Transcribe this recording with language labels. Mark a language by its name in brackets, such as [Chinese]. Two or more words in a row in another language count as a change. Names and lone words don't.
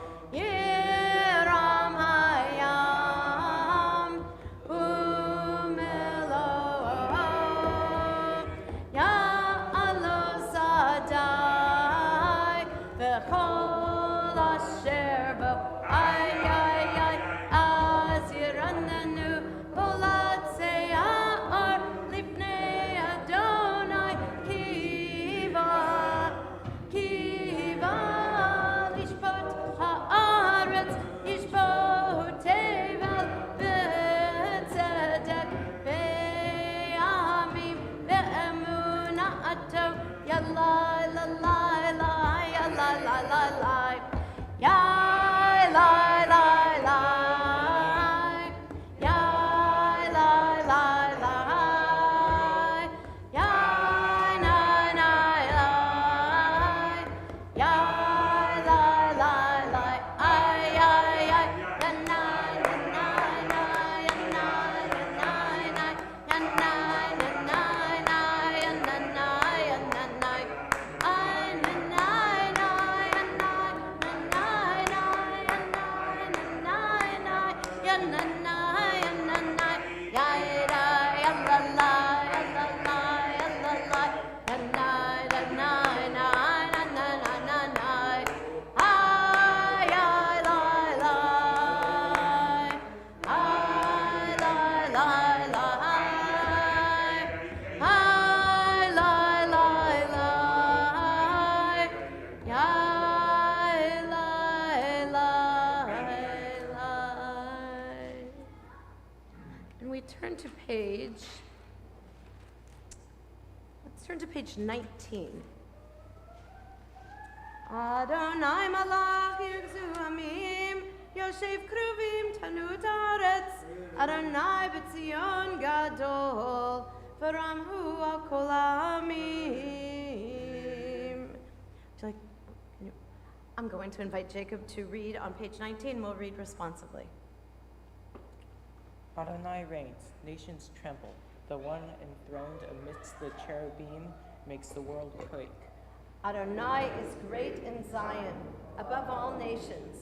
[Hebrew] ירעם הים ומלואו יעלוז שדי וכל אשר בו אי אז ירננו פולת סער לפני אדוני כי בא, לשפוט הארץ ישפוט תבל בצדק, בעמים באמונתו, Yalai, Lalai, Lai, Yalai, Lai, Lai, Lai, Yai, Lai, Lai, Lai, Yai, Lai, Lai, Lai, Yai, Nai, Nai, Lai, Yai, Lai, Lai, Lai, Ay, Yanai, Yanai, Nai, Yanai, Yanai, Nai, Yanai, Yanai, Nai, Yanai, Yanai, Ay, Yanai, Nai, Yanai, Yanai, Yanai, Yanai, Yanai, Yanai, Yaira, Yalalai, Yalalai, Yalalai, Yanai, Yanai, Nai, Nanai, Nanai, Ay, Lai, Lai, Ay, Lai, Lai, Lai, Ay, Lai, Lai, Lai, Yai, Lai, Lai. [English] And we turn to let's turn to page 19. [Hebrew] אדוני מלך ירגזו עמים יושב כרובים תנוט הארץ אדוני בציון גדול ורם הוא על כל העמים. [English] I'm going to invite Jacob to read on page 19. We'll read responsively. Adonai reigns, nations tremble. The one enthroned amidst the cherubim makes the world quake. Adonai is great in Zion, above all nations.